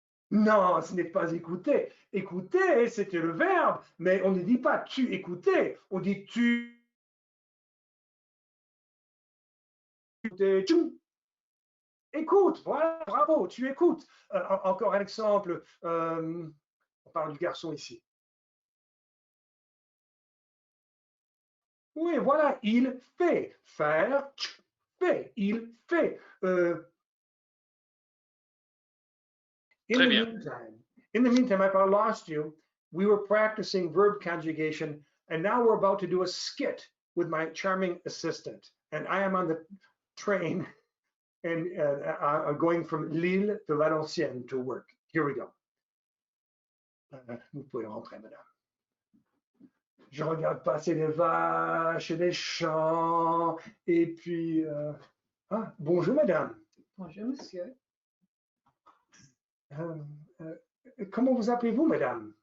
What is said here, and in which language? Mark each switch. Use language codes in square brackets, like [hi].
[fr] Non, ce n'est pas écouter. Écouter, c'était le verbe, mais on ne dit pas tu écoutais, on dit tu écoute, voilà, bravo, tu écoutes. Encore un exemple, on parle du garçon ici. Oui, voilà, il fait, faire, fait, il fait. Très bien. [en] In the meantime, if I lost you, we were practicing verb conjugation, and now we're about to do a skit with my charming assistant. And I am on the train and going from Lille to Valenciennes to work. Here we go. [fr] Vous pouvez rentrer, madame. Je regarde passer les vaches et les champs, et puis... Ah, bonjour, madame. Bonjour, monsieur. Comment vous appelez-vous, madame?